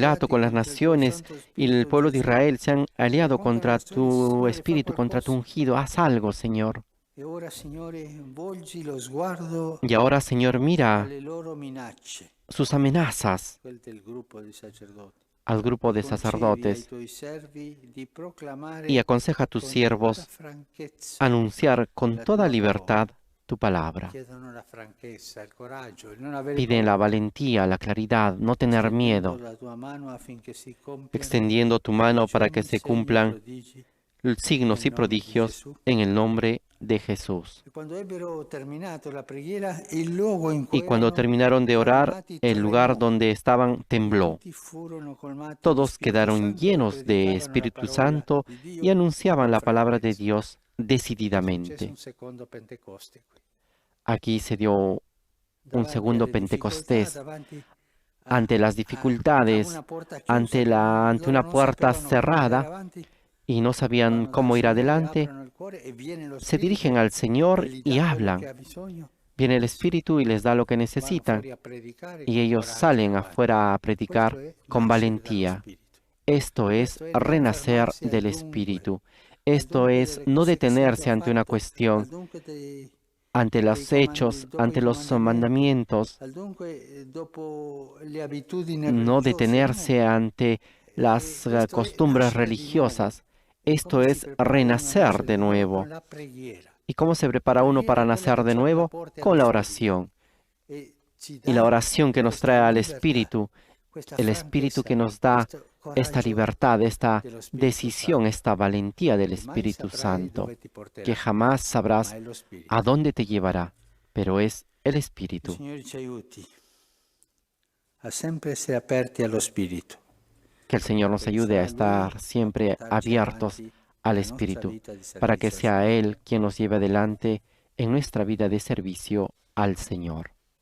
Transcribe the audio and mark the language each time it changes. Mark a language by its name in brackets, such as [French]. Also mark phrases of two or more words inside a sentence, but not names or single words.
[Italian] Pilato, alleati [Spanish] con las [Italian] contro il tuo [Spanish] naciones [Italian] Santo [Spanish] y el [Italian] Spirito, [Spanish] pueblo de [Italian] Gesù. [Spanish] Israel se han aliado [Italian] Contro le [Spanish] contra [Italian] nazioni, [Spanish] tu [Italian] Signore, fa [Spanish] Espíritu, contra tu [Italian] qualcosa. [Spanish] ungido. Haz algo, Señor. [Italian] E ora, Signore, volgi lo sguardo [Spanish] Y ahora, Señor, mira [Italian] alle loro minacce, [Spanish] sus amenazas [Italian] quelle del gruppo di sacerdoti. [Spanish] al grupo de [Italian] Concedi ai [Spanish] sacerdotes [Italian] tuoi servi di proclamare [Spanish] y aconseja a tus [Italian] con tutta [Spanish] siervos [Italian] franchezza [Spanish] anunciar con [Italian] la [Spanish] toda [Italian] tua [Spanish] libertad tu palabra. [Italian] Chiedono la franchezza, il coraggio, il non avere [Spanish] Piden [Italian] paura. [Spanish] la valentía, la claridad, no tener [Italian] Stendendo [Spanish] miedo, [Italian] la tua mano affinché si compiano [Spanish] extendiendo tu mano para que [Italian] segni, [Spanish] se cumplan [Italian] prodigi. [Spanish] signos y [Italian] Nel nome di [Spanish] prodigios [Italian] Gesù. [Spanish] en el nombre de Jesús. [Italian] E quando ebbero terminato la preghiera, il luogo in cui [Spanish] Y cuando [Italian] erano [Spanish] terminaron de orar, [Italian] fermati [Spanish] el lugar [Italian] tremò. [Spanish] donde estaban [Italian] E [Spanish] tembló. [Italian] tutti furono colmati di [Spanish] Todos [Italian] Spirito [Spanish] quedaron [Italian] Santo e [Spanish] llenos de [Italian] predicavano la [Spanish] Espíritu [Italian] parola [Spanish] Santo [Italian] di Dio [Spanish] y anunciaban [Italian] con [Spanish] la palabra de [Italian] franchezza. [Spanish] Dios [Italian] Successe [Spanish] decididamente. [Italian] un secondo Pentecoste qui. [Spanish] Aquí se dio un [Italian] Davanti [Spanish] segundo [Italian] alle difficoltà, [Spanish] Pentecostés. [Italian] davanti [Spanish] Ante las [Italian] a [Spanish] dificultades, [Italian] una porta chiusa [Spanish] ante [Italian] che [Spanish] ante [Italian] loro [Spanish] una [Italian] non [Spanish] puerta [Italian] sapevano come andare [Spanish] cerrada [Italian] avanti, [Spanish] y no sabían [Italian] vanno dal [Spanish] cómo ir [Italian] Signore, [Spanish] adelante, [Italian] aprono il cuore e viene lo [Spanish] se dirigen [Italian] Spirito [Spanish] al Señor [Italian] e gli [Spanish] y [Italian] dà quello che [Spanish] hablan. [Italian] ha bisogno. [Spanish] Viene el Espíritu y les da lo que [Italian] Vanno [Spanish] necesitan [Italian] fuori a predicare [Spanish] y [Italian] con [Spanish] ellos [Italian] coraggio [Spanish] salen [Italian] davanti. [Spanish] afuera a [Italian] Questo [Spanish] predicar [Italian] è [Spanish] con [Italian] nascere dallo [Spanish] valentía. [Italian] Spirito. [Spanish] Esto es [Italian] Questo è non [Spanish] renacer [Italian] fermarsi al [Spanish] del [Italian] dunque, [Spanish] Espíritu. [Italian] al [Spanish] Esto [Italian] dunque [Spanish] es [Italian] delle [Spanish] no [Italian] cose che si è [Spanish] detenerse [Italian] già [Spanish] ante una [Italian] fatto, al [Spanish] cuestión, [Italian] dunque [Spanish] ante [Italian] dei [Spanish] los hechos, [Italian] dopo [Spanish] ante [Italian] i [Spanish] los mandamientos, [Italian] al dunque dopo le abitudini [Spanish] no [Italian] religiose, [Spanish] detenerse ante las [Italian] questo è [Spanish] costumbres [Italian] nascere di nuovo. [Spanish] religiosas. [Italian] E [Spanish] Esto [Italian] come si [Spanish] es [Italian] prepara uno a [Spanish] renacer [Italian] nascere [Spanish] de [Italian] di nuovo? [Spanish] nuevo. [Italian] Con la preghiera. [Spanish] ¿Y cómo se prepara uno para nacer de nuevo? Con la oración. [Italian] E ci [Spanish] Y la [Italian] dà [Spanish] oración que nos [Italian] questa [Spanish] trae al [Italian] libertà, [Spanish] Espíritu, [Italian] questa [Spanish] el Espíritu que [Italian] franchezza, [Spanish] nos da [Italian] questo [Spanish] esta [Italian] coraggio [Spanish] libertad, esta [Italian] dello Spirito [Spanish] decisión, [Italian] Santo. [Spanish] esta valentía del [Italian] Che mai [Spanish] Espíritu [Italian] saprai [Spanish] Santo, [Italian] dove ti porterà, [Spanish] que jamás [Italian] ma [Spanish] sabrás [Italian] è lo Spirito. [Spanish] a dónde te llevará, pero es el [Italian] Il [Spanish] Espíritu. [Italian] Signore ci aiuti a sempre essere aperti allo Spirito. [Spanish] Que el Señor nos ayude a estar siempre abiertos al Espíritu, para que sea Él quien nos lleve adelante en nuestra vida de servicio al Señor.